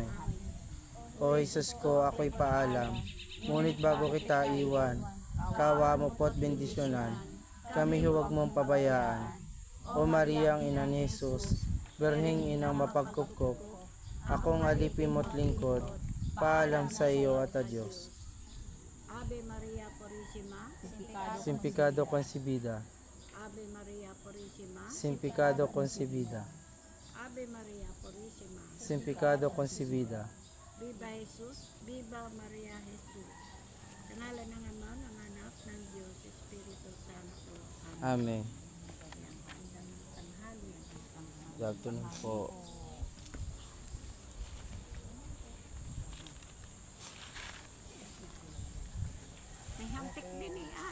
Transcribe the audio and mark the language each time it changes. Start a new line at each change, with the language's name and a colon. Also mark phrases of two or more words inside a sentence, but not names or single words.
Filipino: O Jesus ko, ako'y paalam, ngunit bago kita iwan, kawa mo po't bendisyonan, kami huwag mong pabayaan. O Maria, ang ina ni Jesus, Birheng inang mapagkupkup, akong alipin mo't lingkod, paalam sa iyo at a Diyos.
Spanish: Ave Maria Purísima, Simpicado concebida, Ave Maria Purísima, simpicado concebida, Ave Maria Purísima. simpicado concebida. Viva Jesus, Viva Maria Jesus.
Filipino: Sa ngalan ng Ama, ng Anak, ng Diyos, Espiritu Santo. Amen. Amen. Yan, ganda ng tanghali. Gagawin po. May hampik din eh, An.